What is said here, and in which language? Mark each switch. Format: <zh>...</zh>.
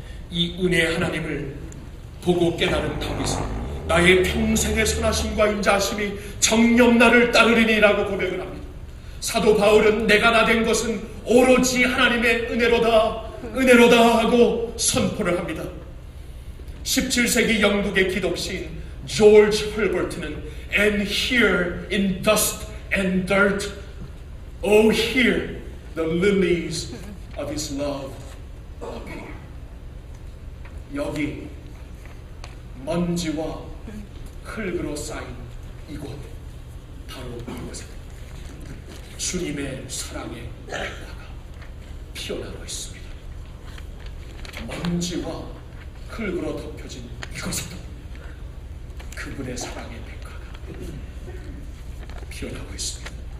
<ko>이 은혜의 하나님을 보고 깨달은 다윗은 나의 평생의 선하심과 인자하심이 정녕 나를 따르리니라고 고백을 합니다. 사도 바울은 내가 나 된 것은 오로지 하나님의 은혜로다 하고 선포를 합니다.</ko> <en>17세기 영국의 기독시인 조지 헐버트는 And here in dust and dirt, oh here the lilies of his love appear.</en> <ko>여기 먼지와 흙으로 쌓인 이곳, 바로 이곳에 주님의 사랑의 백화가 피어나고 있습니다. 먼지와 흙으로 덮여진 이곳에도 그분의 사랑의 백화가 피어나고 있습니다.</ko>